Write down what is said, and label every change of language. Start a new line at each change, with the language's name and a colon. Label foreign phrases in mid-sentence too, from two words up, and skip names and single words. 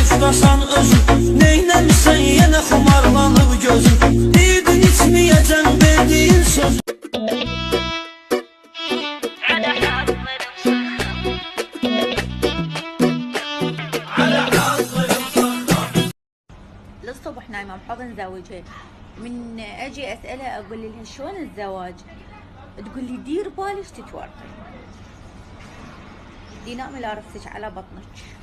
Azerbaijani: Ağlasan özün Neylemişsen yine xumarlanıb gözün Yedin içmeyeceksin verdiğin söz
Arabic: للصبح نايمة بحضن زوجها من اجي اسألها اقول لها شلون الزواج تقول لي دير بالك تتورطي دي نام لا رفسك على بطنك